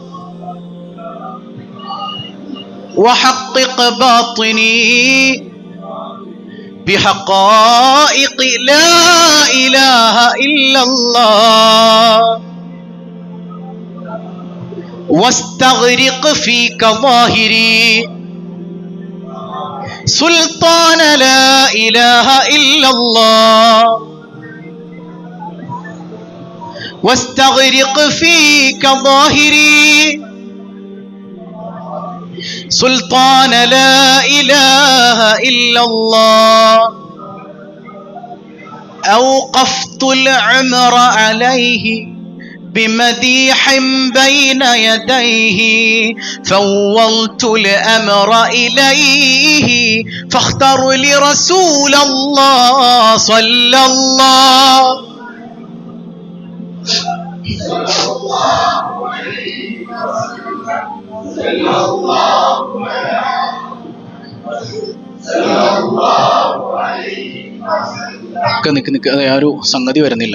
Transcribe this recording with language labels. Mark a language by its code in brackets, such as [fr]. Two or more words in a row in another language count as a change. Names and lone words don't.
[ar] وحقق باطني بحقائق لا إله إلا الله واستغرق فيك ظاهري سلطان لا إله إلا الله واستغرق فيك ظاهري سلطان لا إله إلا الله أوقفت العمر عليه بمديح بين يديه فوضت الأمر إليه فاختر لرسول الله صلى الله [ml] നിക്ക് അത് ആ ഒരു സംഗതി വരുന്നില്ല.